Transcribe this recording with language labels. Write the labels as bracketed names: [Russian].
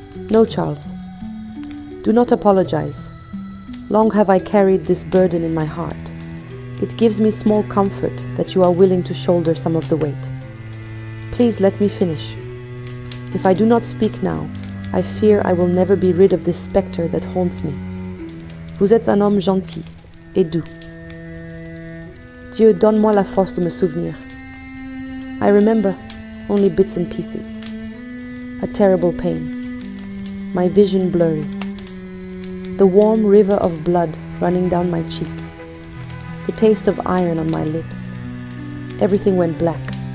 [English] No, Charles. Do not apologize. Long have I carried this burden in my heart. It gives me small comfort that you are willing to shoulder some of the weight. Please let me finish. If I do not speak now, I fear I will never be rid of this spectre that haunts me. [French] Vous êtes un homme gentil et doux. Dieu, donne-moi la force de me souvenir. [English] I remember only bits and pieces. A terrible pain. My vision blurry. The warm river of blood running down my cheek. The taste of iron on my lips. Everything went black.